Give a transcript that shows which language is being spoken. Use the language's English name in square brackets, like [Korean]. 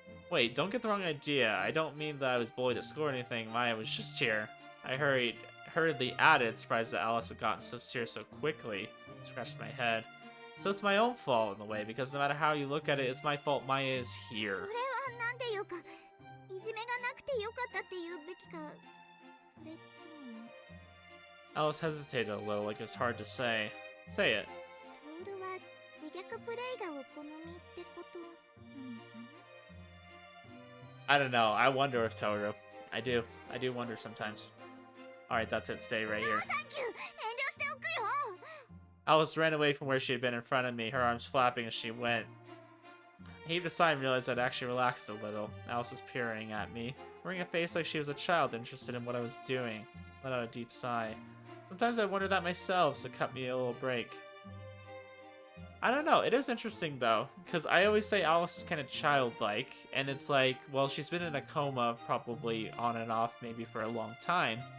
[English] Wait, don't get the wrong idea. I don't mean that I was bullied at school or anything. Maya was just here. I hurriedly added, surprised that Alice had gotten so serious so quickly. Scratched my head. So it's my own fault in a way, because no matter how you look at it, it's my fault Maya is [Japanese] そ [English] here. [Japanese] れはなんていうか、いじめがなくてよかったって言うべきか。それとも [English] Alice hesitated a little, like it was hard to say. Say it. [Japanese] トールは自虐プレイがお好みってことなのかな。 [English] I don't know. I wonder if Tohru. I do wonder sometimes. Alright, that's it. Stay right ノー here. サンキュー。 [Japanese] 遠慮しておくよ。 [English] Alice ran away from where she had been in front of me, her arms flapping as she went. I heaved a sigh and realized I'd actually relaxed a little. Alice was peering at me, wearing a face like she was a child interested in what I was doing. Let out a deep sigh. Sometimes I wonder that myself, so cut me a little break. I don't know, it is interesting though, because I always say Alice is kind of childlike, and it's like, well, she's been in a coma probably on and off maybe for a long time.